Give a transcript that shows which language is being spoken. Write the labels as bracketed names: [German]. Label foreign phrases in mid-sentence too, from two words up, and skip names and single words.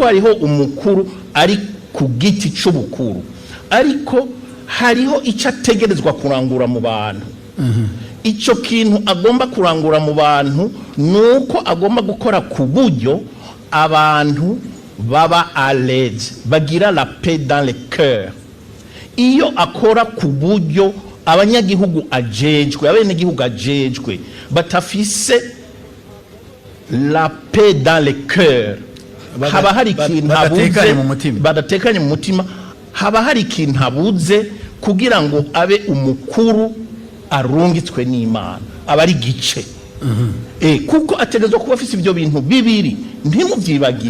[Rundi] hariho umukuru ari ku giti cy'ubukuru ariko hariho icyo ategerezwa kurangura mu bantu icyo kintu agomba kurangura mu bantu nuko agomba gukora ku buryo abantu baba [French] à l'aise [Rundi] bagira [French] la paix dans le cœur [Rundi] iyo akora ku buryo abanyagihugu ajejwe abenegihugu ajejwe batafise [French] la paix dans le cœur [Rundi] haba hari ikintu badatekanye mu mutima haba hari ikintu habuze kugira ngo abe umukuru arungitswe n'Imana aba ari gice kuko ategezwa kuba afise ibyo bintu bibiri ntimuvyibagiye